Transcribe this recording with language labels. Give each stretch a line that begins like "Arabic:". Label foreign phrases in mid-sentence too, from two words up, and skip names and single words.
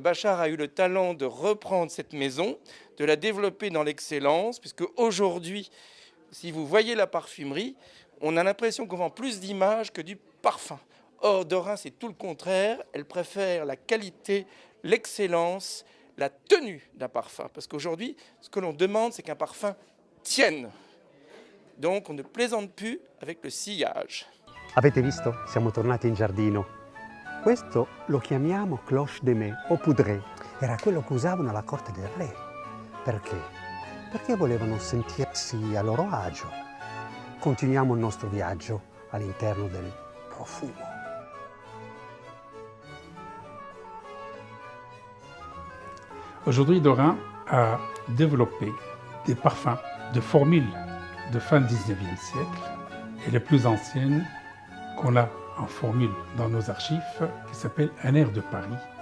French: Bachar a eu le talent de reprendre cette maison, de la développer dans l'excellence, puisque aujourd'hui, si vous voyez la parfumerie, on a l'impression qu'on vend plus d'images que du parfum. Or, Dorin, c'est tout le contraire. Elle préfère la qualité, l'excellence, la tenue d'un parfum. Parce qu'aujourd'hui, ce que l'on demande, c'est qu'un parfum tienne. Donc, on ne plaisante plus avec le sillage.
Italian: Avete visto? Siamo tornati in giardino. Questo lo chiamiamo
French: cloche de mai
Italian: o poudre. Era quello che usavano alla corte del re. Perché? Perché volevano sentirsi a loro agio. Continuiamo il nostro viaggio all'interno del profumo.
French: Aujourd'hui, Dorin a développé des parfums de formules de fin 19e siècle et les plus anciennes qu'on a en formule dans nos archives qui s'appelle Un air de Paris.